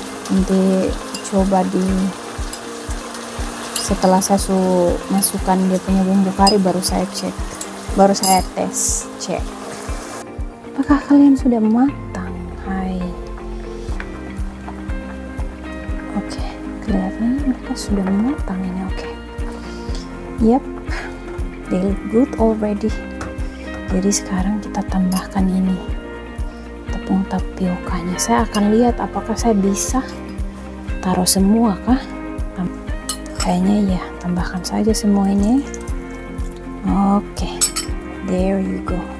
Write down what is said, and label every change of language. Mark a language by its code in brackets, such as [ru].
[id] Nanti coba setelah saya masukkan dia punya bumbu kari, baru saya tes cek apakah kalian sudah matang. Hai, oke, kelihatannya mereka sudah matang ini. [en] Oke, yep, they look good already. [id] Jadi sekarang kita tambahkan ini tepung tapiokanya. Saya akan lihat apakah saya bisa taruh semua kah. Kayaknya ya, tambahkan saja semua ini. Oke, [en] there you go.